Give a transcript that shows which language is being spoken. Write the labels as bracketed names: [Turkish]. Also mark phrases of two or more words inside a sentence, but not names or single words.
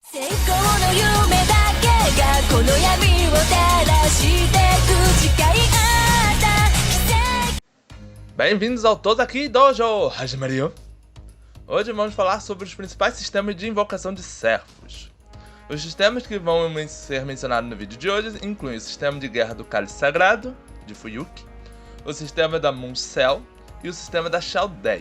[Japanese] 成功の夢だけがこの闇を照らしてく誓い合った奇跡。 [Portuguese] Bem-vindos ao Tozaki Dojo! [Japanese] 始まりよ! [Portuguese] Hoje vamos falar sobre os principais sistemas de invocação de servos. Os sistemas que vão ser mencionados no vídeo de hoje incluem o sistema de guerra do Cálice Sagrado, de Fuyuki, o sistema da Moon Cell e o sistema da Chaldeia.